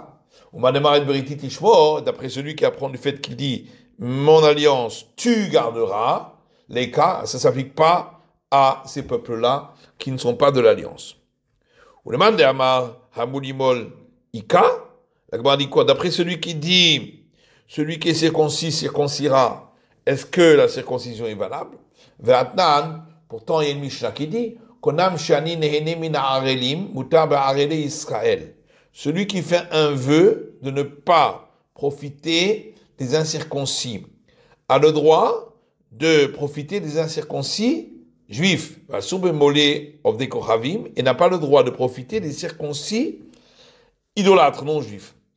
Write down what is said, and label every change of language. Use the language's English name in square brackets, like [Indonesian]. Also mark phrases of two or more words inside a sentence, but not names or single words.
[French] D'après celui qui apprend du fait qu'il dit mon alliance, tu garderas, les cas, ça ne s'applique pas à ces peuples-là qui ne sont pas de l'alliance. La Gemara dit quoi? D'après celui qui dit celui qui est circoncis circoncira, est-ce que la circoncision est valable? Pourtant il y a une Mishnah qui dit [Hebrew] קונם שאני נהנה מן הערלים מותר בערלי ישראל. [French] Celui qui fait un vœu de ne pas profiter des incirconcis a le droit de profiter des incirconcis juif, et n'a pas le droit de profiter des circoncis idolâtres non juifs.